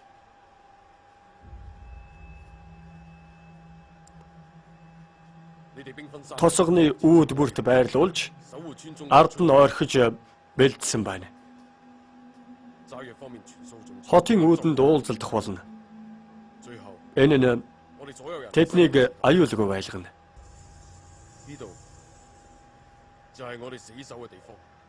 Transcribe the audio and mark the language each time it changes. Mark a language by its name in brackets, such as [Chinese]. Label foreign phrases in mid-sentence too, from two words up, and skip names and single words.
[Mongolian] Тосгоны үүд бүрт байрлуулж ард нь ойрхож бэлдсэн байна. хотын үүдэнд уулзалдах болно. [Cantonese] 最後 [Mongolian] Энэ нь [Cantonese] 我哋所有人 [Mongolian] тэднийг аюулгүй байлгана. [Cantonese] 呢度就係我哋死守嘅地方。